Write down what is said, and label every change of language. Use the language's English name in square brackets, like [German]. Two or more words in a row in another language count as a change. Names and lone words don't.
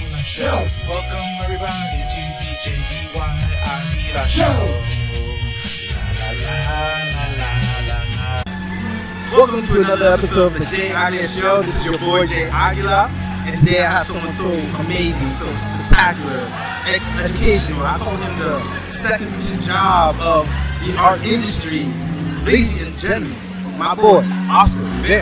[English] Show. Welcome everybody to the JDY Aguila Show. La, la, la, la, la, la. Welcome to another episode of the Jay Aguila Show. This is your boy Jay Aguila, and today I have someone so amazing, so spectacular, educational. I call him the second Steve Jobs of the art industry. Ladies and gentlemen, my boy Oscar Rivera.